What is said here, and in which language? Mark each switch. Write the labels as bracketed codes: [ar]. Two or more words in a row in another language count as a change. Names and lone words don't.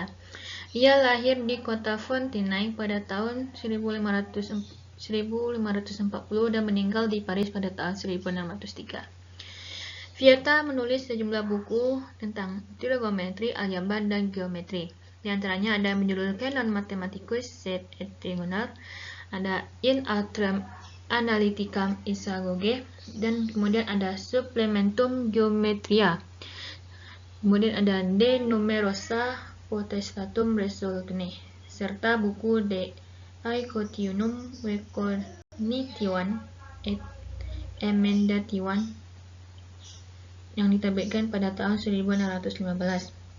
[id] Ia lahir di kota Fontenay pada tahun 1540 dan meninggal di Paris pada tahun 1603. Vieta menulis sejumlah buku tentang trigonometri, aljabar, dan geometri. Di antaranya ada yang berjudul Canon Mathematicus sed et Trigonal, ada In Altram Analyticam Isagoge, dan kemudian ada Supplementum Geometria. Kemudian ada De Numerosa Potestatum Resolutione, serta buku De Aequationum Recognition et Emendation yang diterbitkan pada tahun 1615.